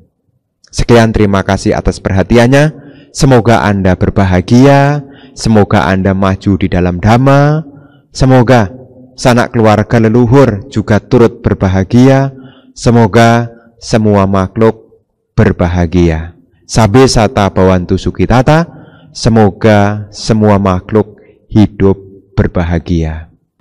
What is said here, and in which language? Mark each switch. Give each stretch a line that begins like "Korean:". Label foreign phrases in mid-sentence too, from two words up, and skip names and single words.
Indonesian: Sekian, terima kasih atas perhatiannya. Semoga Anda berbahagia, semoga Anda maju di dalam dhamma, semoga sanak keluarga leluhur juga turut berbahagia, semoga semua makhluk berbahagia.
Pali: Sabe sata bawantu sukitata,
Indonesian: semoga semua makhluk hidup berbahagia.